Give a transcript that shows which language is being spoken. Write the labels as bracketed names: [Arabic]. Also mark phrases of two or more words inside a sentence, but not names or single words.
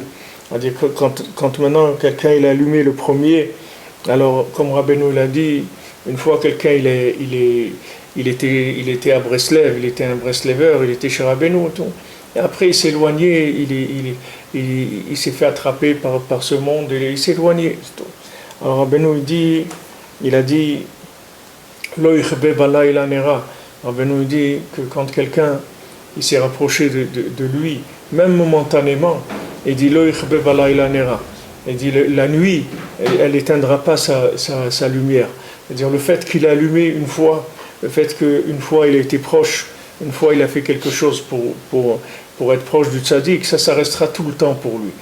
[French] C'est-à-dire que quand maintenant quelqu'un il a allumé le premier, alors comme Rabbeinu l'a dit, une fois quelqu'un il était à Breslev, il était un Bresleveur, il était chez Rabbeinu et tout. Et après, il s'est éloigné, il s'est fait attraper par ce monde, et il s'est éloigné. Alors, Rabbeinu, il a dit, [Hebrew] לא יכבה בלילה נרה. [French] Rabbeinu dit que quand quelqu'un il s'est rapproché de lui, même momentanément, il dit, [Hebrew] לא יכבה בלילה נרה. [French] Il dit, la nuit, elle n'éteindra pas sa lumière. C'est-à-dire, le fait qu'il a allumé une fois, le fait qu'une fois il a été proche, une fois il a fait quelque chose pour être proche du tzaddik, ça restera tout le temps pour lui.